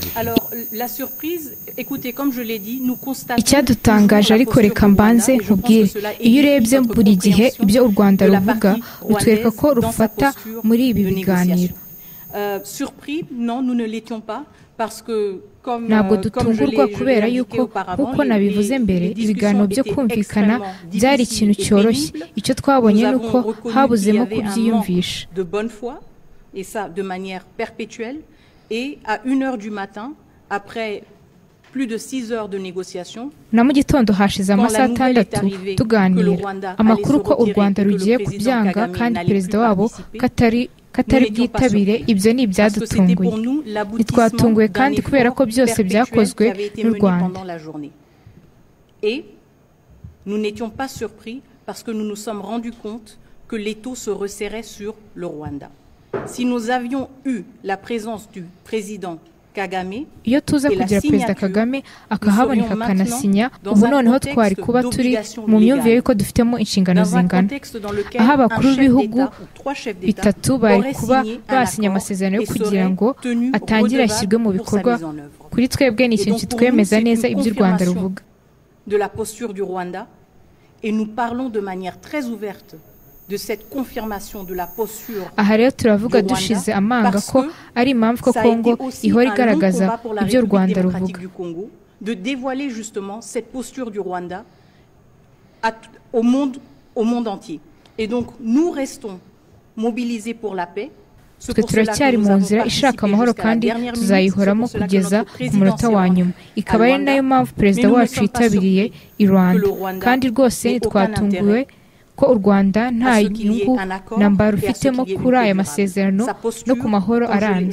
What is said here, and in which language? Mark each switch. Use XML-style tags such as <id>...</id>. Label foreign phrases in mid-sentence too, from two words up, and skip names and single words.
<rw>Icyadutangaje ariko reka mbanze nkubwire, iyo urebye buri gihe ibyo u Rwanda ruvuga rutwereka ko rufata muri ibi biganiro. Ntabwo dutungurwa kubera yuko nk'uko nabivuze mbere ibiganiro byo kumvikana byari ikintu cyoroshye. Icyo twabonye ni uko habuzemo kubyiyumvisha.</rw> <fr>Et ça de manière perpétuelle, et à 1h du matin, après plus de 6 heures de négociations,</fr> <rw>na mu gitondo hashize amasaha 6 tuganira amakuru ko u Rwanda rugiye kubyanga kandi perezida wabo katari byitabire. Ibyo ni ibyadutunguye, ntitwatunguwe kandi kubera ko byose byakozwe n'u Rwanda.</rw> <fr>Et nous n'étions pas surpris parce que nous nous sommes rendus compte que l'étau se resserrait sur le Rwanda. Si nous avions eu la présence du président Kagame,</fr> <rw>iyo tuza kugira perezida Kagame akahaboneka akanasinya, ubu noneho twari kuba turi mu myumvire yuko dufitemo inshingano zingana, aho abakuru b'ibihugu bitatu bari kuba basinya amasezerano yo kugira ngo atangire ashyirwe mu bikorwa. Kuri twebwe ni ikintu kitwemeza neza ibyo u Rwanda ruvuga.</rw> <fr>De la posture du Rwanda, et nous parlons de manière très ouverte de cette confirmation de la posture.</fr> <rw>Aha rero turavuga dushize amanga ko ari impamvu ko Kongo ihora igaragaza ibyo u Rwanda ruvuga.</rw> <fr>De dévoiler justement cette posture du Rwanda au monde entier. Et donc nous restons mobilisés pour la paix.</fr> <rw>Twe turacyari mu nzira ishaka amahoro kandi tuzayihoramo kugeza ku munota wa nyuma. Ikaba ari nayo mpamvu perezida wacu yitabiriye i Rwanda, kandi rwose ntitwatunguwe ko u Rwanda nta nyungu namba rufitemo kuri aya masezerano no ku mahoro arambye.</rw>